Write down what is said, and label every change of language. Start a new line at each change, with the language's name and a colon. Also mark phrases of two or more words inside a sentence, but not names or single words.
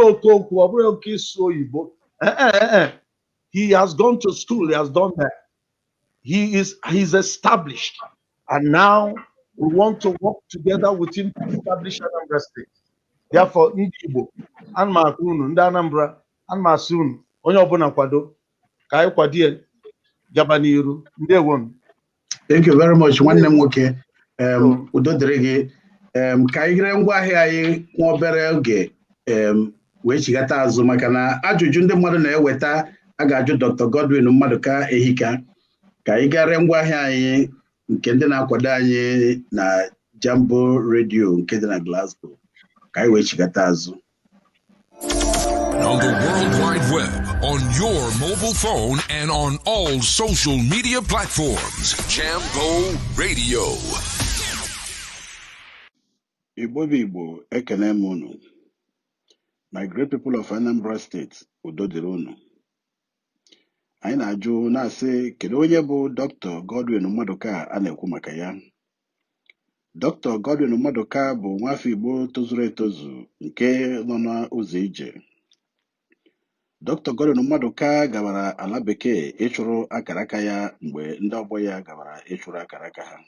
English: He has gone to school. He has done that. He's established, and now we want to work together with him to establish Anambra State. Therefore, Igbo, and Makunu, and Anambra, and Masun,
Igbo: onye ọbụla kwado, ka anyị kwadie gaba n'iru. Ndewo.
English: Thank you very much.
Igbo: Nwanne m nwoke, udo dịrị gị. Ka anyị gere ngwa ahịa anyị nwa obere oge wee chigata azụ, maka na ajụjụ ndị mmadụ na-eweta a ga-ajụ Dr. Godwin Maduka ehika. Ka anyị gara ngwa ahịa anyị nke ndị na-akwado anyị na Jambo Radio nke dị na Glasgow. Ka anyị wee chigata azụ.
English: On the World Wide Web, on your mobile phone, and on all social media platforms. Jambo Radio.
Igbo: Igbo, ekene m unu.
English: My great people of Anambra State,
Igbo: udo dịrị unu. Anyị na-ajụ na-asị, kedu onye bụ Dr. Godwin Maduka a na-ekwu maka ya? Dr Godwin Maduka bụ nwafọ Igbo tozuru etozu nke nọ n'ụzọ ije. Dr Godwin Maduka gawara ala bekee ịchụrụ akara aka ya mgbe ndị ọgbọ ya gawara ịchụrụ akara aka ha.